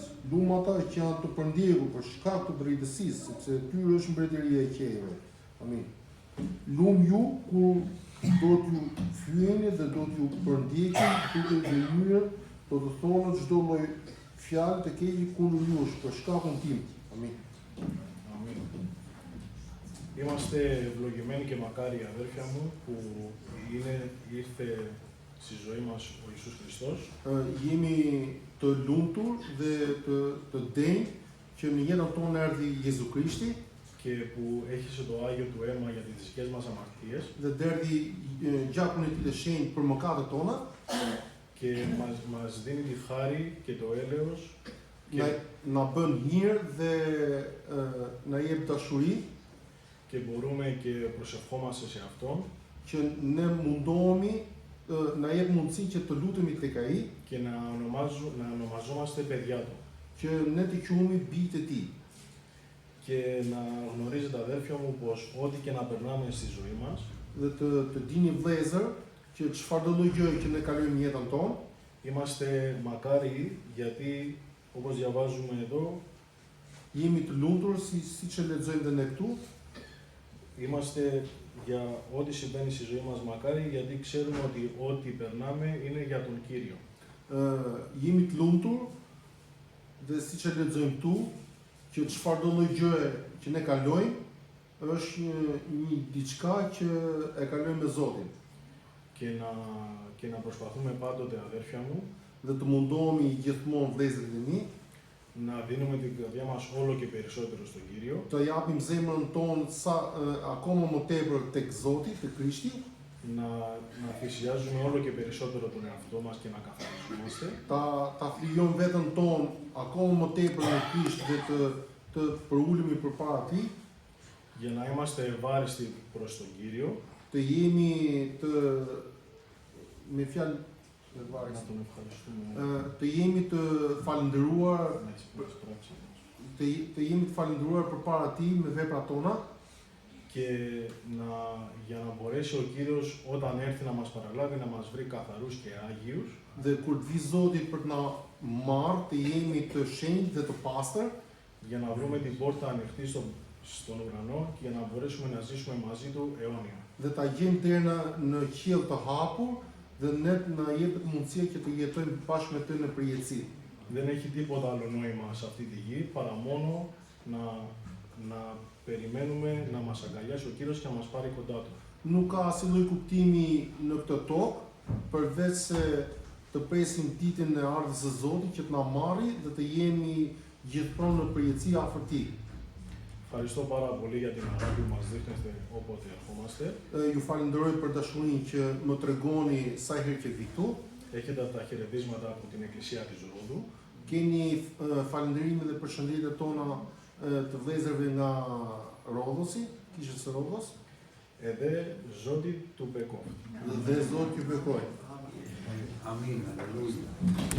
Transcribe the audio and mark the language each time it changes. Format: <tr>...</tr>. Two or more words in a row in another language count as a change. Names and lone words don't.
<sq>Lumë ata që janë të përndjekur për shkak të drejtësisë, sepse tyre është mbretëria e qiejve. Amin. Lumë ju kur do t'ju fyeni dhe do t'ju përndjekin duke gënjur, do të thonë çdo lloj fjalë të keqe kundër jush për shkakun tim. Amin.</sq> <el>Αμήν. Είμαστε ευλογημένοι και μακάρι αδέρφια μου που ήρθε στη ζωή μας ο Ιησούς Χριστός.</el> <sq>Jemi të lumtur dhe të denj që në jetën tonë erdhi Jezu Krishti</sq> <el>και που έχισε το Άγιο του αίμα για τις δικές μας αμαρτίες</el> <sq>dhe derdhi gjakun e tij të shenjtë për mëkatet tona</sq> <el>και μας δίνει τη χάρη και το έλεος και,</el> <sq>na bën mirë dhe na jep dashuri</sq> <el>και μπορούμε και προσευχόμαστε σε Αυτόν</el> <sq>që ne mundohemi na jep mundësi që të lutemi tek ai</sq> <el>και να ονομαζόμαστε παιδιά Του.</el> <sq>që ne të quhemi bijtë e tij.</sq> <el>Και να γνωρίζετε αδέρφια μου πως ό,τι και να περνάμε στη ζωή μας</el> <sq>Dhe të dini vëllezër që çfarëdo lloj gjëje që ne kalojmë jetën tonë,</sq> <el>είμαστε μακάριοι γιατί όπως διαβάζουμε εδώ</el> <sq>jemi të lumtur siç e lexojmë dhe ne këtu,</sq> <el>είμαστε για ό,τι συμβαίνει στη ζωή μας μακάριοι γιατί ξέρουμε ότι ό,τι περνάμε είναι για τον Κύριο.</el> <sq>Jemi të lumtur dhe siç e lexojmë këtu, që çfarëdo lloj gjëje që ne kalojmë është një diçka që e kalojmë me Zotin.</sq> <el>Και να προσπαθούμε πάντοτε αδέρφια μου</el> <sq>Dhe të mundohemi gjithmonë vëllezërit e mi,</sq> <el>να δίνουμε την καρδιά μας όλο και περισσότερο στον Κύριο</el> <sq>të japim zemrën tonë akoma më tepër tek Zoti, tek Krishti,</sq> <el>να θυσιάζουμε όλο και περισσότερο τον εαυτό μας και να καθαριζόμαστε</el> <sq>ta flijojmë veten tonë akoma më tepër në Krisht dhe të përulemi përpara Tij,</sq> <el>για να είμαστε ευάριστοι προς τον Κύριο,</el> <sq>të jemi me fjalë</sq> <el>να τον ευχαριστούμε</el> <sq>të jemi të falendëruar</sq> <el>με τις πράξεις μας.</el> <sq>të jemi të falendëruar përpara Tij me veprat tona</sq> <el>και για να μπορέσει ο Κύριος όταν έρθει να μας παραλάβει να μας βρει καθαρούς και άγιους</el> <sq>dhe kur të vi Zoti për të na marrë të jemi të shenjtë dhe të pastër,</sq> <el>για να βρούμε την πόρτα ανοιχτή στον ουρανό και για να μπορέσουμε να ζήσουμε μαζί Του αιώνια.</el> <sq>dhe ta gjejmë derën në qiell të hapur dhe ne na jepet mundësia që të jetojmë bashkë me Të në përjetësi.</sq> <el>Δεν έχει τίποτα άλλο νόημα σε αυτή τη γη παρά μόνο να περιμένουμε να μας αγκαλιάσει ο Κύριος και να μας πάρει κοντά Του.</el> <sq>Nuk ka asnjë lloj kuptimi në këtë tokë përveç se të presim ditën e ardhjes së Zotit që të na marrë dhe të jemi gjithmonë në përjetësi afër Tij.</sq> <el>Ευχαριστώ πάρα πολύ για την αγάπη που μας δείχνετε όποτε ερχόμαστε.</el> <sq>Ju falenderoj për dashurinë që më tregoni sa herë që vi këtu.</sq> <el>Έχετε τα χαιρετίσματα από την Εκκλησία της Ρόδου.</el> <sq>Keni falënderimet dhe përshëndetjet tona të vëllezërve nga Rodhosi, kishës së Rodhos, Edhe Zoti του Bekov. dhe Zoti ju bekoj. Amin, aleluia.</sq>